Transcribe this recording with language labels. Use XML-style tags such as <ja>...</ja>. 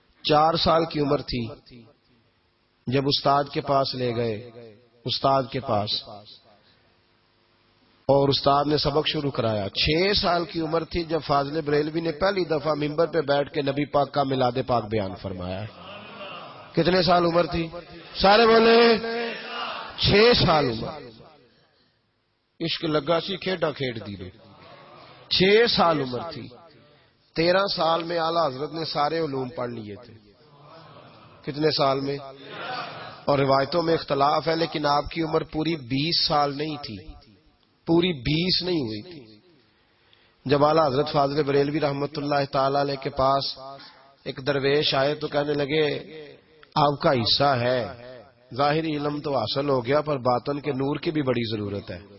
<ur>4 سال کی عمر تھی جب استاد کے پاس لے گئے، استاد کے پاس، اور استاد نے سبق شروع کرایا. 6 سال کی عمر تھی جب فاضل بریلوی نے پہلی دفعہ ممبر پہ بیٹھ کے نبی پاک کا میلاد پاک بیان فرمایا. کتنے سال عمر تھی؟ سارے بولے 6 سال عمر.</ur> <pa>عشق لگا سی کھیڈا کھیڈ دی نے.</pa> <ur>6 سال عمر تھی. 13 سال میں اعلیٰ حضرت نے سارے علوم پڑھ لیے تھے. کتنے سال میں؟ اور روایتوں میں اختلاف ہے، لیکن آپ کی عمر پوری 20 سال نہیں تھی، پوری 20 نہیں ہوئی تھی. جب اعلیٰ حضرت فاضل بریلوی رحمت اللہ تعالی علیہ کے پاس ایک درویش آئے تو کہنے لگے آپ کا حصہ ہے، ظاہری علم تو حاصل ہو گیا پر باطن کے نور کی بھی بڑی ضرورت ہے.</ur>